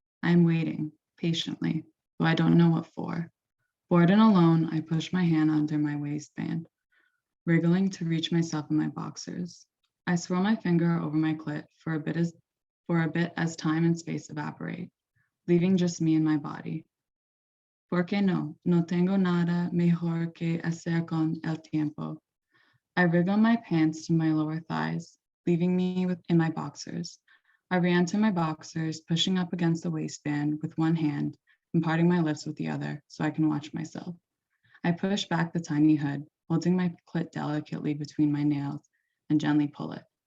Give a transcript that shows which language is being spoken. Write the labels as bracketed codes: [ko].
[en] I am waiting, patiently, though I don't know what for. Bored and alone, I push my hand under my waistband, wriggling to reach myself in my boxers. I swirl my finger over my clit for a bit as time and space evaporate, leaving just me and my body. [es] ¿Por qué no? No tengo nada mejor que hacer con el tiempo. [en] I wriggle my pants to my lower thighs, leaving me in my boxers. I re-enter my boxers, pushing up against the waistband with one hand and parting my lips with the other so I can watch myself. I push back the tiny hood, holding my clit delicately between my nails and gently pull it.